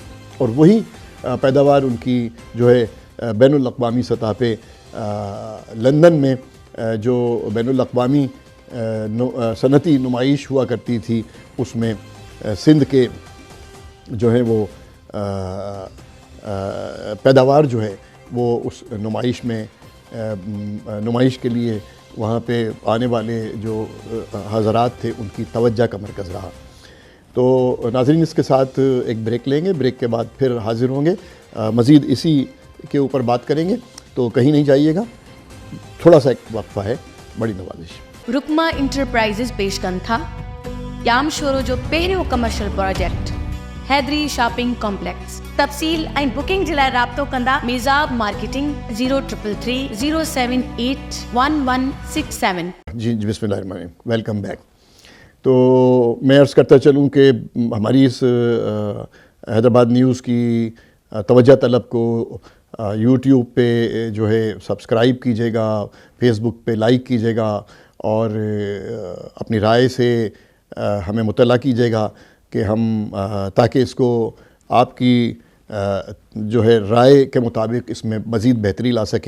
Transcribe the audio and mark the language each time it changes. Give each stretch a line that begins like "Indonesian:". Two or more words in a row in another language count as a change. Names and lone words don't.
Urdu: اور وہی پیداوار ان کی جو ہے بین الاقوامی سطح پہ لندن میں جو بین الاقوامی صنعتی نمائش ہوا کرتی تھی, اس میں سندھ کے جو ہے وہ پیداوار جو ہے وہ اس نمائش میں نمائش کے لیے وہاں پہ آنے والے جو حضرات تھے ان کی توجہ کا مرکز رہا. تو ناظرین اس کے ساتھ ایک بریک لیں گے, بریک کے بعد پھر حاضر ہوں گے, مزید اسی کے اوپر بات کریں گے. تو کہیں نہیں جائیے گا, تھوڑا سا ایک وقفہ ہے, بڑی نوازش.
Sindhi: रुकमा इंटरप्राइजेस पेश कनि था याम शोरो जो पहिरियों कमर्शियल प्रोजेक्ट हैदरी शॉपिंग कॉम्प्लेक्स. तफ़सील ऐं बुकिंग जे लाइ राब्तो कंदा मेज़ाब मार्केटिंग 0333 078 1167.
Urdu: جی
Arabic: بسم اللہ الرحمن الرحیم,
English: welcome back.
Urdu: تو میں عرض کرتا چلوں کہ ہماری اس حیدرآباد نیوز کی توجہ طلب کو یوٹیوب پہ جو ہے سبسکرائب کیجیے گا, فیس بک پہ لائک کیجیے گا, اور اپنی رائے سے ہمیں مطلع کیجیے گا کہ ہم تاکہ اس کو آپ کی جو ہے رائے کے مطابق اس میں مزید بہتری لا سکیں.